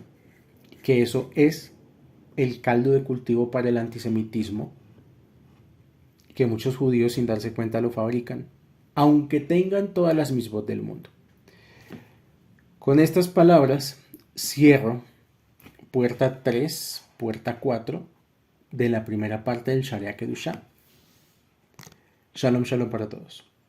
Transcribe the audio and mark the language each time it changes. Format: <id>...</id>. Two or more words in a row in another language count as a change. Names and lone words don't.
<es>Que eso es el caldo de cultivo para el antisemitismo, que muchos judíos sin darse cuenta lo fabrican, aunque tengan todas las misbot del mundo. Con estas palabras cierro puerta 3, puerta 4 de la primera parte del Sharia Kedusha.</es> <he>שלום, שלום</he> <es>para todos.</es>